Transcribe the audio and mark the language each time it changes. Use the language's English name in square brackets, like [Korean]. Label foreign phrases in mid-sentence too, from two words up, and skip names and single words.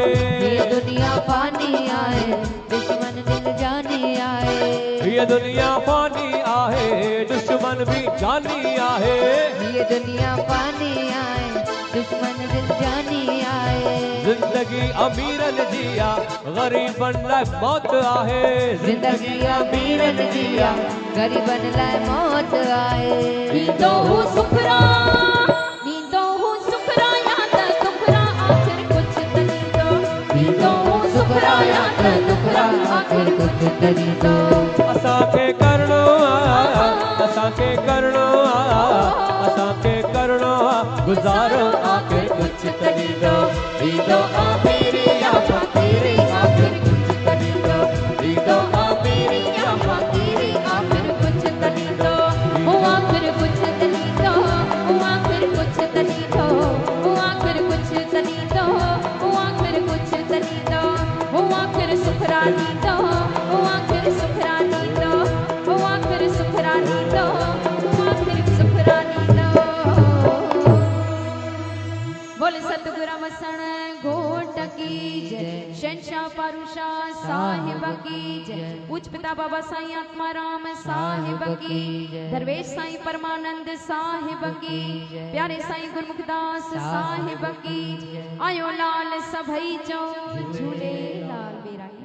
[Sindhi] ये दुनिया पानी आए दुश्मन दिल जानी आए ये दुनिया पानी आहे दुश्मन भी जानी आहे ये दुनिया पानी आए दुश्मन दिल जानी आए जिंदगी अमीरन जिया गरीबन लाइ मौत आहे जिंदगी अमीरन जिया गरीबन लाइ मौत आए नींदो हूँ सुखरा नींदो हूँ सुखरा या त दुखरा आखिर कुछ त नींदो नींदो हूँ सुखरा या त दुखरा आखिर कुछ त नींदो असांखे करणो आहे असांखे करणो आहे असांखे करणो आहे गुज़ारो आखिर कुछ त ॾींदो ॾींदो आखिरी या फ़क़ीरी आखिर कुछ त ॾींदो ॾींदो आखिरी या फ़क़ीरी आखिर कुछ त नींदो ओ आखिर कुछ त नींदो ओ आखिर कुछ त नींदो ओ आखिर कुछ त नींदो ओ आखिर कुछ त नींदो ओ आखिर सुखरा नींदो ओ आखिर सुखरा नींदो ओ आखिर सुखरा नींदो ओ आखिर सुखरा नींदो [Hindi] बोले सतगुरु वसण घोट की जय शहंशाह पारूशाह साहिब की जय उच्च पिता बाबा साईं आत्माराम साहिब की दरवेश साईं परमानंद साहिब की प्यारे साईं गुरमुखदास साहिब की [Sindhi] आयो लाल सभई चो झूले लाल